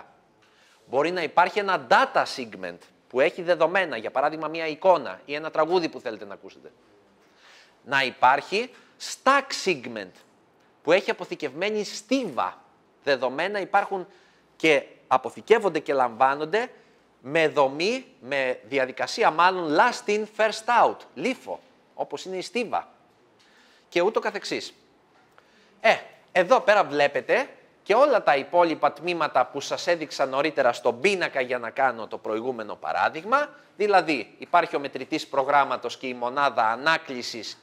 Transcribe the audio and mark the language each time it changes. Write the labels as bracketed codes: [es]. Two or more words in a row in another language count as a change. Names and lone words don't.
[el] Μπορεί να υπάρχει ένα [en] data segment [el] που έχει δεδομένα, για παράδειγμα μια εικόνα ή ένα τραγούδι που θέλετε να ακούσετε. Να υπάρχει [en] stack segment [el] που έχει αποθηκευμένη στίβα Δεδομένα υπάρχουν και αποθηκεύονται και λαμβάνονται με δομή, με διαδικασία μάλλον [en] last in, first out, [el] LIFO, όπως είναι η στίβα και ούτω καθεξής. Εδώ πέρα βλέπετε και όλα τα υπόλοιπα τμήματα που σας έδειξα νωρίτερα στον πίνακα για να κάνω το προηγούμενο παράδειγμα, δηλαδή υπάρχει ο μετρητής προγράμματος και η μονάδα ανάκλησης.